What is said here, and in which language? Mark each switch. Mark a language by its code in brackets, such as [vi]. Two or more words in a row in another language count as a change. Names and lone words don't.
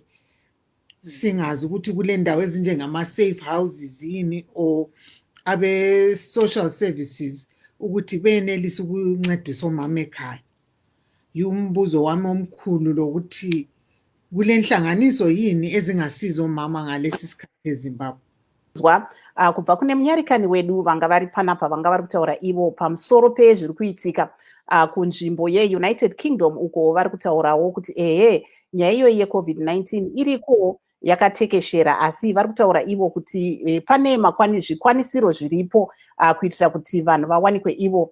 [nd] Singazi ukuthi kule ndawo ezinjengama [en] safe houses [nd] yini or abe [en] social services [nd] ukuthi benelise ukuncedisa omama ekhaya. Umbuzo wami omkhulu lokuthi kule nhlanganiso yini ezingasiza omama ngalesi sikhathi eZimbabwe. [sn] Kubva kune munyarikani wedu vanga vari panapa vanga vari kutaura ivo pamusoro pezviri kuitika kunzvimbo yeUnited Kingdom, uko vari kutaurawo kuti nyaya iyoyi yeCovid-19 iriko yakatekeshera, asi vari kutaura ivo kuti pane zvikwanisiro zviripo kuitira kuti vanhu vawanikwe ivo